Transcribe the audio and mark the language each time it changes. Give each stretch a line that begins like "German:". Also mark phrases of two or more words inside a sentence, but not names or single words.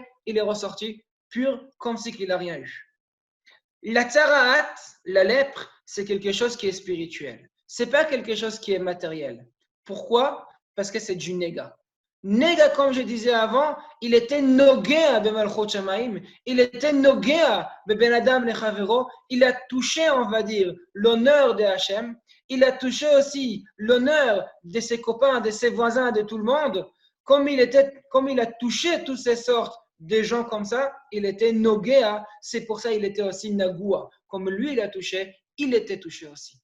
French: Il est ressorti pur, comme si il n'a rien eu. La tsaraat, la lèpre, c'est quelque chose qui est spirituel. C'est pas quelque chose qui est matériel. Pourquoi? Parce que c'est du néga. Nega, comme je disais avant, il était
Hebrew: נוגע במלכות שמים,
French: il était
Hebrew: נוגע בין אדם לחברו,
French: il a touché, on va dire, l'honneur de Hachem, il a touché aussi l'honneur de ses copains, de ses voisins, de tout le monde, comme il a touché toutes ces sortes de gens comme ça, il était nogea, c'est pour ça qu'il était aussi nagua, comme lui il a touché, il était touché aussi.